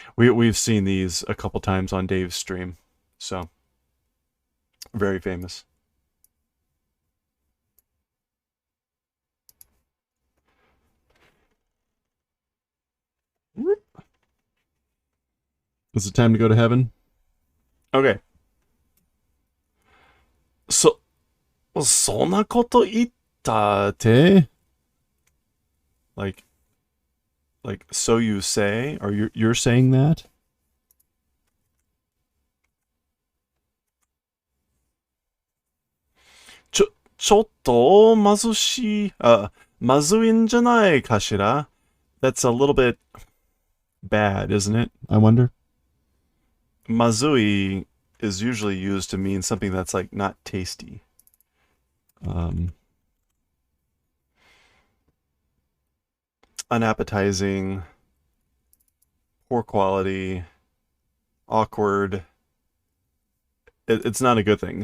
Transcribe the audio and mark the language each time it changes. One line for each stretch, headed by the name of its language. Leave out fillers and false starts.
English: We've seen these a couple times on Dave's stream, so very famous. Is it time to go to heaven? Okay.
Japanese: So, そんなこと言ったって?
English: Like, so you say? Or you're saying that?
Japanese: ちょっとまずいんじゃないかしら?
English: That's a little bit bad, isn't it? I wonder. Mazui is usually used to mean something that's like not tasty. Unappetizing, poor quality, awkward. It's not a good thing.